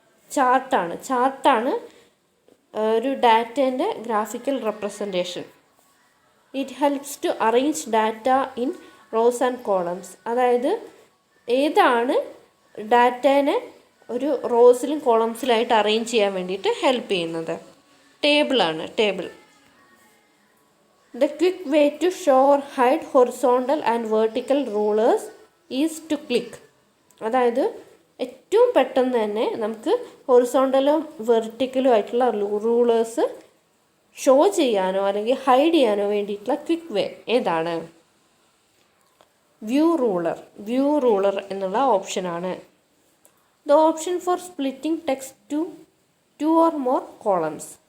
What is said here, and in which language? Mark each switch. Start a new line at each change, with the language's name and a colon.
Malayalam: ചാർട്ടാണ് ഒരു ഡാറ്റേൻ്റെ graphical representation.
English: It helps to arrange data in rows and columns.
Malayalam: അതായത് ഏതാണ് ഡാറ്റേനെ ഒരു റോസിലും കോളംസിലായിട്ട് അറേഞ്ച് ചെയ്യാൻ വേണ്ടിയിട്ട് ഹെൽപ്പ് ചെയ്യുന്നത്? ടേബിളാണ്. Table.
English: The quick way to show or hide horizontal and vertical rulers is to click.
Malayalam: അതായത് ഏറ്റവും പെട്ടെന്ന് തന്നെ നമുക്ക് ഹൊറിസോണ്ടലും വെർട്ടിക്കലും ആയിട്ടുള്ള റൂളേഴ്സ് ഷോ ചെയ്യാനോ അല്ലെങ്കിൽ ഹൈഡ് ചെയ്യാനോ വേണ്ടിയിട്ടുള്ള ക്വിക്ക് വേ ഏതാണ്? വ്യൂ റൂളർ എന്നുള്ള ഓപ്ഷനാണ്.
English: The option for splitting text to 2 or more columns.